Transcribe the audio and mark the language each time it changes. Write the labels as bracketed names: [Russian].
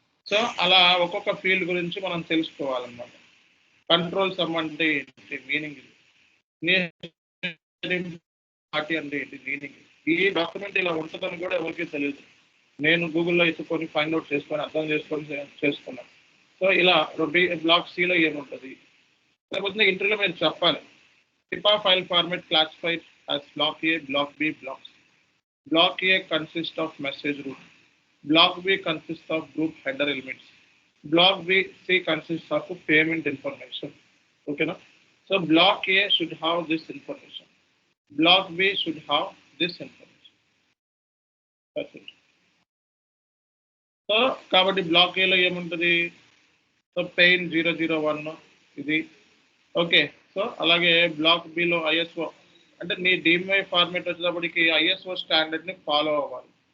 [Telugu] So అలా ఒక్కొక్క field గురించి మనం తెలుసుకోవాలన్నమాట. కంట్రోల్ సమ్ అంటే ఏంటి మీనింగ్, ఇది పార్టీ అంటే ఏంటి మీనింగ్. ఈ డాక్యుమెంట్ ఇలా ఉంటుందని కూడా ఎవరికీ తెలియదు. నేను గూగుల్లో ఎత్తుకొని ఫైండ్ అవుట్ చేసుకొని అర్థం చేసుకున్నాను. సో ఇలా బ్లాక్ సిలో ఏముంటుంది లేకపోతే ఇంటర్వ్యూలో మీరు చెప్పాలి. [English] SEPA file format classified as block A, block B, block C. Block A consists of message route. Block B consists of group header elements. Block C consists of payment information. Okay, no? So block A should have this information. Block B should have this information. That's it. [Telugu] So కాబట్టి black ఏలో ఏముంటుంది, so pain 001 ఇది. Okay, so అలాగే black below ISO అంటే నీ DMI format వచ్చేటప్పటికి ISO స్టాండర్డ్ని follow అవ్వాలి.